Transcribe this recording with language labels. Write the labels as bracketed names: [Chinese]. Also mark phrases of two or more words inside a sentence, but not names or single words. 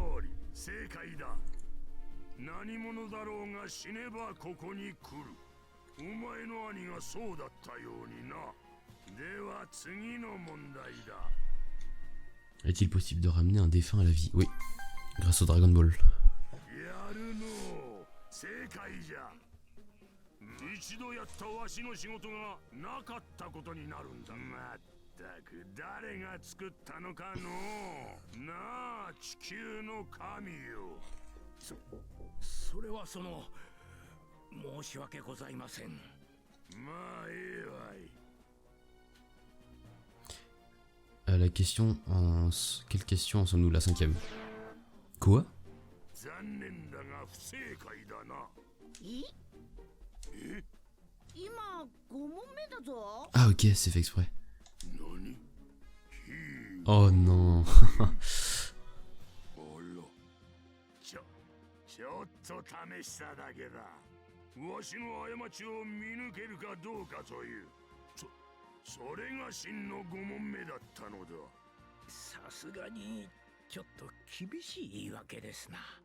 [French] Est-il possible de ramener un défunt à la vie? Oui, grâce au Dragon Ball. [Japanese] 一度やったわしの仕事がなかったことになるんだ。まったく誰が作ったのかのなあ、地球の神よ。それは申し訳ございません。まあいいわい。 [French] La question en... Quelle question en sommes-nous? La 5e. Quoi? [Japanese] 残念だが不正解だな。今5問目だぞ。 [French] Ah ok, c'est fait exprès. Oh non. [Japanese] ちょっと試しただけだ。わしの過ちを見抜けるかどうかという。それが真の5問目だったのだ。さすがにちょっと厳しい言い訳ですな。